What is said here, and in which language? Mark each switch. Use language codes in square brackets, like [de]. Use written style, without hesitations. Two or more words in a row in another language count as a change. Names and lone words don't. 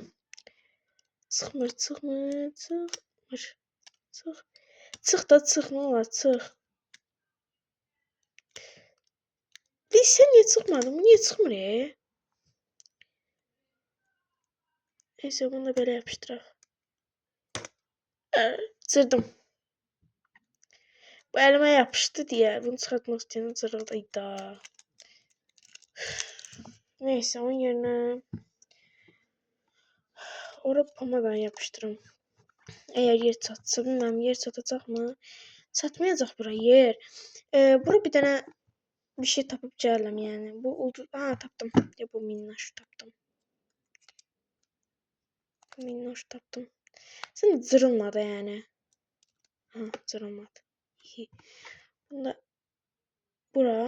[az] Çıxmır. Çıx da çıx, nə olar, çıx. Sən niyə çıxmadın? Bu niyə çıxmır? Neysə, bunu da belə yapışdıraq. Cırdım. Bu elime yapışdı diye bunu çıxartmaq istəyəndə cırıldıydı. [tr] Neyse, onun yerine oraya pamadan yapıştırım. [az] Eğer yer çatsa, bilmem yer çatacaq mı? Çatmayacaq bura yer. Bura bir dənə bir şey tapıb gələm, yəni. Bu oldu. Tapdım. Bu minnoş tapdım. Sən cırılmadı yəni. Cırılmadı. Bunda bura.